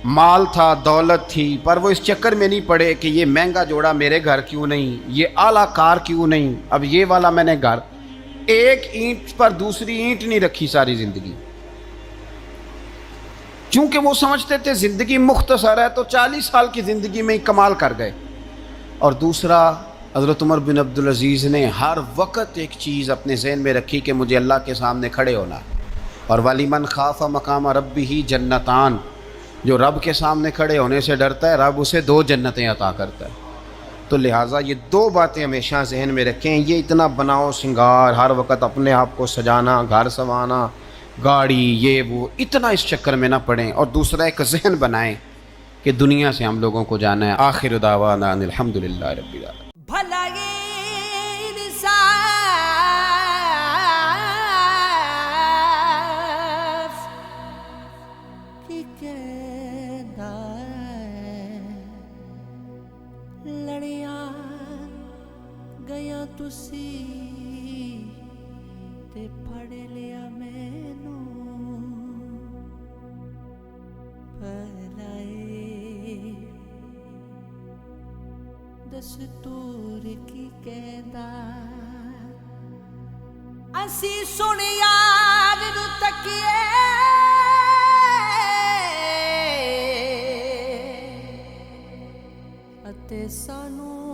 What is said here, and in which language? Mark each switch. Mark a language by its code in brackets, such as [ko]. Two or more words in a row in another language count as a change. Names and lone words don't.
[ur] مال تھا، دولت تھی، پر وہ اس چکر میں نہیں پڑے کہ یہ مہنگا جوڑا میرے گھر کیوں نہیں، یہ اعلیٰ کار کیوں نہیں، اب یہ والا میں نے گھر، ایک اینٹ پر دوسری اینٹ نہیں رکھی ساری زندگی، چونکہ وہ سمجھتے تھے زندگی مختصر ہے تو 40 سال کی زندگی میں ہی کمال کر گئے۔ اور دوسرا، حضرت عمر بن عبدالعزیز نے ہر وقت ایک چیز اپنے ذہن میں رکھی کہ مجھے اللہ کے سامنے کھڑے ہونا، اور [ar] وَلِمَنْ خَافَ مَقَامَ رَبِّهِ جنتان، [ur] جو رب کے سامنے کھڑے ہونے سے ڈرتا ہے رب اسے 2 جنتیں عطا کرتا ہے۔ تو لہٰذا یہ 2 باتیں ہمیشہ ذہن میں رکھیں، یہ اتنا بناؤ سنگار، ہر وقت اپنے آپ کو سجانا، گھر سنوانا، گاڑی، یہ وہ، اتنا اس چکر میں نہ پڑیں، اور دوسرا ایک ذہن بنائیں کہ دنیا سے ہم لوگوں کو جانا ہے۔ [ar] آخر دعوانا ان الحمدللہ رب العالمین۔ [pa] بھلا یہ انصاف کی کہندا ہے، لڑیاں گیا تسی تے پھڑ لیا مینوں، دستور کی کہندا، اسی سن یار نو تکیے اتے سانو